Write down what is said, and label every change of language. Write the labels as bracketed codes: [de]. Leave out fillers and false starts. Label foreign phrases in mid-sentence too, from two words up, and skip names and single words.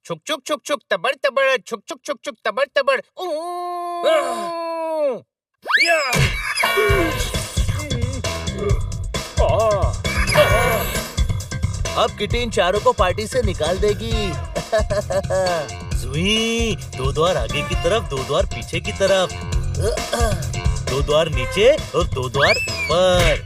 [hi] छुक छुक छुक छुक तबड़ तबड़, छुक छुक छुक छुक तबड़ तबड़। अब किटी इन चारों को पार्टी से निकाल देगी। जुई, 2 द्वार आगे की तरफ, 2 द्वार पीछे की तरफ, 2 द्वार नीचे और 2 द्वार ऊपर।